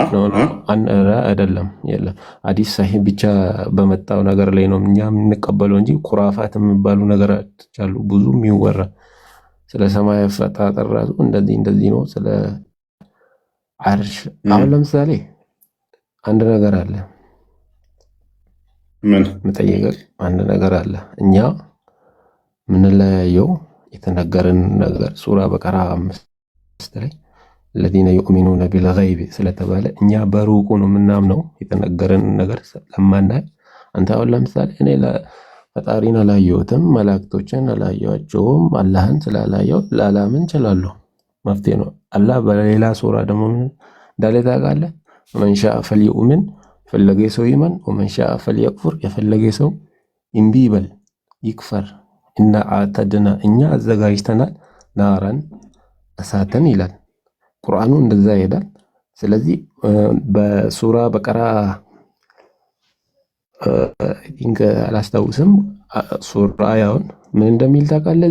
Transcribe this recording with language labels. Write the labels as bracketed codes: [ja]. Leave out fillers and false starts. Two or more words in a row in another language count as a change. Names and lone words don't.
[am] አይደለም የለም ሐዲስ ሰሂህ ብቻ በመጣው ነገር ላይ ነው እኛ የምንቀበለው እንጂ ኩራፋት የሚባሉ ነገሮች አሉ ብዙ የሚወራ ስለ ሰማይ አፈጣጠር ራሱ እንደዚህ ነው ስለ አርሽ አሁን ለምሳሌ አንድ ነገር አለ ምን መጠየቅ አንድ ነገር አለ እኛ ምን ለያየው የተነገረን ነገር ሱራ በቀራ 5 ላይ [ar] الذين يؤمنون بالغيب [am] ስለተባለ እኛ በሩቁ ነው ምናምነው የተነገረን ነገር ለማናይ አንተ አሁን ለምሳሌ እኔ ፈጣሪን አላየሁትም መላእክቶችን አላየኋቸውም አላህን ስላላየው ላላምን እችላለሁ መፍትሄ ነው አላህ በሌላ ሱራ ደግሞ እንዳለ ታውቃለህ [ar] من شاء فليؤمن [am] ፈለገ ሰው ይመን [ar] ومن شاء فليكفر [am] የፈለገ ሰው እምቢ ይበል ይክፈር እና አተድና እኛ አዘጋጅተናል ናራን እሳትን ይላል ቁርአኑ እንደዛ ይሄዳል ስለዚህ በሱራ በቀራ ቲንክ አላስታውስም ሱራ ያውን ምን እንደሚል ታውቃለህ?